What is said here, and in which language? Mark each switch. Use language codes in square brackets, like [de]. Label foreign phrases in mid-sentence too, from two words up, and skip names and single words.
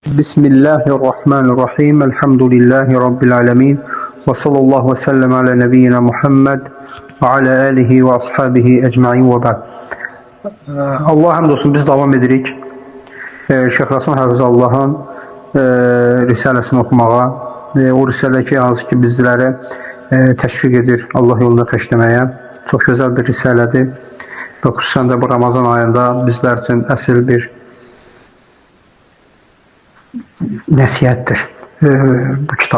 [ar] بسم الله الرحمن الرحيم. الحمد لله رب العالمين. وصلى الله وسلم على نبينا محمد وعلى آله وأصحابه أجمعين وبعد. [az] Allah hamd olsun, biz devam edirik. [tr] Şeyh Rasul Hafizallah'ın risalesini okumağa. [az] O risale ki hansı ki bizlere təşviq edir Allah yolunda xəşləməyə. Çox gözəl bir risaledir. Və xüsusən də bu Ramazan ayında bizlər üçün əsl bir nəsihətdir bu kitab.